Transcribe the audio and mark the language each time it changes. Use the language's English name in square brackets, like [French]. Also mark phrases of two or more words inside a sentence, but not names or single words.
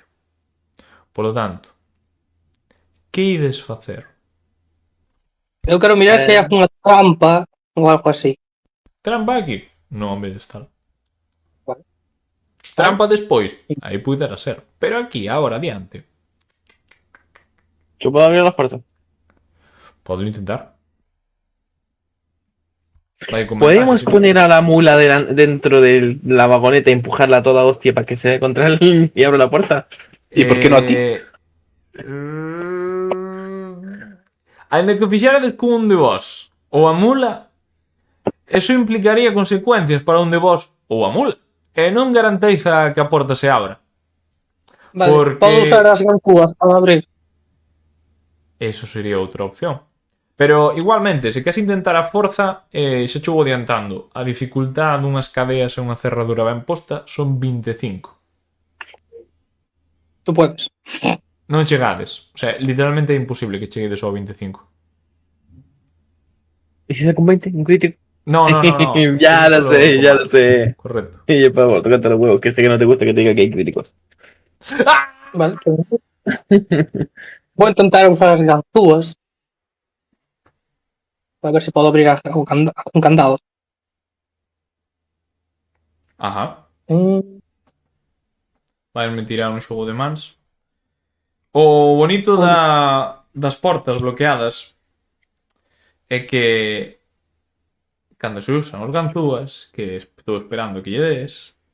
[Galician] Polo tanto, que ides facer? Eu quero mirar se hai unha trampa ou algo así. Trampa aquí? Non, en vez de estar. Vale. Trampa despois? Aí pudera ser. Pero aquí, ahora, adiante. [Spanish] ¿Yo puedo abrir las puertas? [Galician] Podo intentar. Vai con [Spanish] ¿Podemos ventaja, poner a la mula dentro de la vagoneta y empujarla a toda hostia para que se dé contra él y abra la puerta? ¿Y por qué no a ti? [Galician] Ainda que o fixerades con un de vos ou a mula, eso implicaría consecuencias para un de vos ou a mula. E non garantiza que a porta se abra. Vale, Porque- podo usar as gancuas para abrir. Eso sería outra opción. Pero igualmente, se queres intentar a forza, xa chego adiantando. A dificultad dunhas cadeas e unha cerradura ben posta son 25. [Spanish] Tú puedes. [Galician] Non chegades. O sea, literalmente é imposible que cheguedes ao 25. [Spanish] ¿Y si saco un 20? ¿Un crítico? No. Ya Eso lo sé, ya lo combate. sé. Correcto. Y yo, por favor, tócate los huevos, que sé que no te gusta que te diga que hay críticos. Vale. [Galician] Vou intentar usar as ganzúas para ver se podo abrir un candado. Ajá. Mm, Vaime tirar un xogo de mans. O bonito das portas bloqueadas é que cando se usan os ganzúas, que estou esperando que lle des,